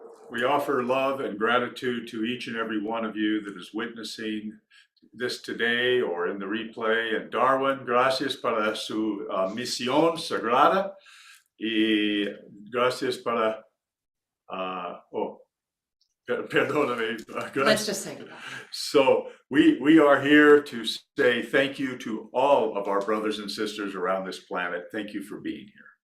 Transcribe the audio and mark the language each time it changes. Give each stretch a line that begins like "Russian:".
English: We offer love and gratitude to each and every one of you that is witnessing this today or in the replay.
Spanish: And Darwin, gracias para su misión sagrada y gracias para, perdóname.
English: Let's just say goodbye. So we are here to say thank you to all of our brothers and sisters around this planet. Thank you for being here.